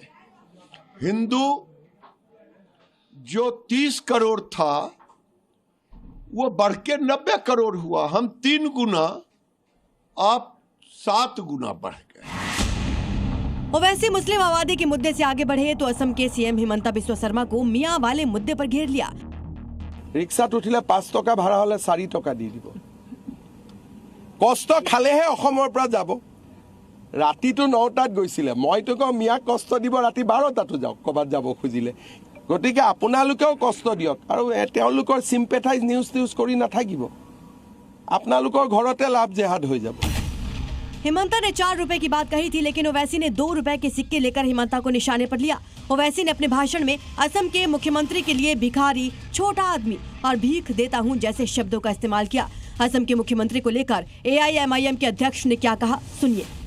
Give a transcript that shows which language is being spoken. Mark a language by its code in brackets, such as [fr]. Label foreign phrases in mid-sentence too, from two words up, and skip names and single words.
[hi] हिंदू जो 30 करोड़ था वो बढ़ के 90 करोड़ हुआ। हम 3 गुना, आप 7 गुना बढ़ गए। ओवैसी मुस्लिम आबादी के मुद्दे से आगे बढ़े तो असम के सीएम हिमंता बिस्वा शर्मा को मियां वाले मुद्दे पर घेर लिया। [as] ৰিক্সাত উঠিলে 5 টকা ভাড়া হ'লে 4 টকা দি দিব। কষ্ট খালেহে অসমৰ পৰা যাব। ৰাতিটো 9টাত গৈছিলে, মইতো কওঁ মিয়াক কষ্ট দিব, ৰাতি 12টাতো যাওক কবাত যাব খুজিলে। গতিকে আপোনালোকেও কষ্ট দিয়ক আৰু তেওঁলোকৰ সিম্পেথাইজ নিউজ কৰি নাথাকিব। আপোনালোকৰ ঘৰতে লাভ জেহাদ হৈ যাব। [hi] हिमंता ने 4 रुपए की बात कही थी, लेकिन ओवैसी ने 2 रुपए के सिक्के लेकर हिमंता को निशाने पर लिया। ओवैसी ने अपने भाषण में असम के मुख्यमंत्री के लिए भिखारी, छोटा आदमी और भीख देता हूं जैसे शब्दों का इस्तेमाल किया। असम के मुख्यमंत्री को लेकर AIMIM के अध्यक्ष ने क्या कहा, सुनिए।